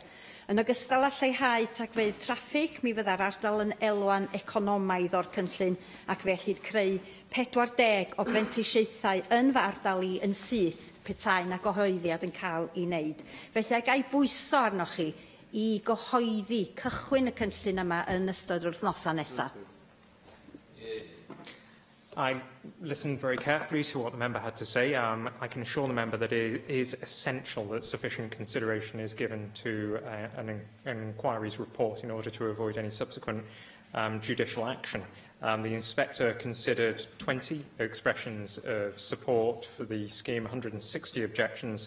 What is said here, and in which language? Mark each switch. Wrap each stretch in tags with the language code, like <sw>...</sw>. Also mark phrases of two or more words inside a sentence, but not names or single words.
<cy>Yn ogystal â lleihau tagfeydd traffig, mi fydda'r ardal yn elwan economaidd o'r cynllun ac felly'n creu 40 o brentisiaethau yn fy ardal I yn syth petai na gyhoeddiad yn cael I wneud. Felly ag ei bwyso arnoch chi I gyhoeddi cychwyn y cynllun yma yn ystod yr wythnosa nesaf.</cy> <en>I listened very carefully to what the member had to say. I can assure the member that it is essential that sufficient consideration is given to an inquiry's report in order to avoid any subsequent judicial action. The Inspector considered 20 expressions of support for the scheme, 160 objections.</en>